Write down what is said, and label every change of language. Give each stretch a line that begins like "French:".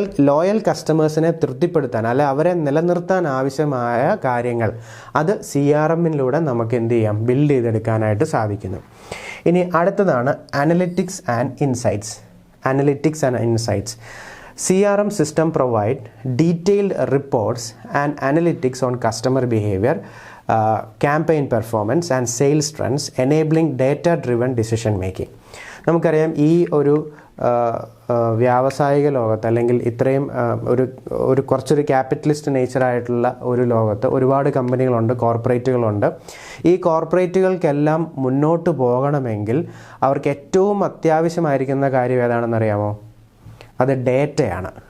Malayalam: ലോയൽ കസ്റ്റമേഴ്സിനെ തൃപ്തിപ്പെടുത്താൻ അല്ലെ അവരെ നിലനിർത്താൻ ആവശ്യമായ കാര്യങ്ങൾ അത് CRMലൂടെ നമുക്ക് എന്ത് ചെയ്യാം, ബിൽഡ് ചെയ്തെടുക്കാനായിട്ട് സാധിക്കുന്നു. ഇനി അടുത്തതാണ് analytics and insights.
English: CRM system provide detailed reports and analytics on customer behavior, campaign performance and sales trends, enabling data-driven decision making.
Malayalam: നമുക്കറിയാം ഈ ഒരു വ്യാവസായിക ലോകത്ത് അല്ലെങ്കിൽ ഇത്രയും ഒരു കുറച്ചൊരു ക്യാപിറ്റലിസ്റ്റ് നേച്ചറായിട്ടുള്ള ഒരു ലോകത്ത് ഒരുപാട് കമ്പനികളുണ്ട്, കോർപ്പറേറ്റുകളുണ്ട്. ഈ കോർപ്പറേറ്റുകൾക്കെല്ലാം മുന്നോട്ട് പോകണമെങ്കിൽ അവർക്ക് ഏറ്റവും അത്യാവശ്യമായിരിക്കുന്ന കാര്യം ഏതാണെന്നറിയാമോ? അത് ഡേറ്റയാണ്.